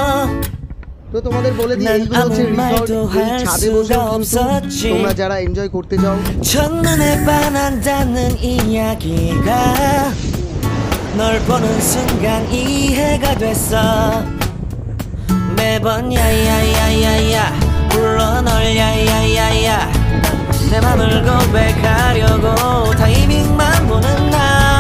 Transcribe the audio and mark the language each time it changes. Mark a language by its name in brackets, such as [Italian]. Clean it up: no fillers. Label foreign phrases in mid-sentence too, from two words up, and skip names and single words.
[Bangla] তো তোমাদের বলে দিই, এইগুলো হচ্ছে রিসর্ট। এই ছাদে বসে কিন্তু তোমরা যারা এনজয় করতে চাও, [Korean] 첫눈에 반한다는 이야기가 널 보는 순간 이해가 됐어. 매번 야야야야야 불러 널 야야야야 내 맘을 고백하려고 타이밍만 보는 나